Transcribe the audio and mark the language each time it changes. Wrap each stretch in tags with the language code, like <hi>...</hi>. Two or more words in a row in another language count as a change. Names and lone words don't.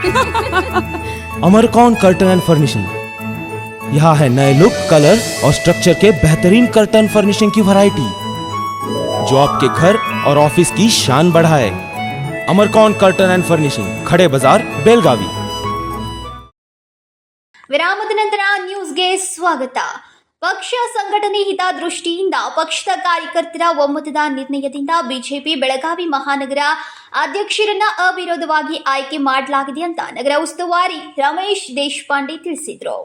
<hi>अमरकौन कर्टन एंड फर्निशिंग। यहाँ है नए लुक, कलर और स्ट्रक्चर के बेहतरीन कर्टन फर्निशिंग की वैरायटी, जो आपके घर और ऑफिस की शान बढ़ाए। अमरकौन कर्टन एंड फर्निशिंग, खड़े बाजार, बेलगावी।</hi> <kn>ವಿರಾಮದ ನಂತರ ನ್ಯೂಸ್ಗೆ ಸ್ವಾಗತ. ಪಕ್ಷ ಸಂಘಟನೆ ಹಿತದೃಷ್ಟಿಯಿಂದ ಪಕ್ಷದ ಕಾರ್ಯಕರ್ತರ ಒಮ್ಮತದ ನಿರ್ಣಯದಿಂದ ಬಿಜೆಪಿ ಬೆಳಗಾವಿ ಮಹಾನಗರ ಅಧ್ಯಕ್ಷರನ್ನ ಅವಿರೋಧವಾಗಿ ಆಯ್ಕೆ ಮಾಡಲಾಗಿದೆ ಅಂತ ನಗರ ಉಸ್ತುವಾರಿ ರಮೇಶ್ ದೇಶಪಾಂಡೆ ತಿಳಿಸಿದರು.</kn>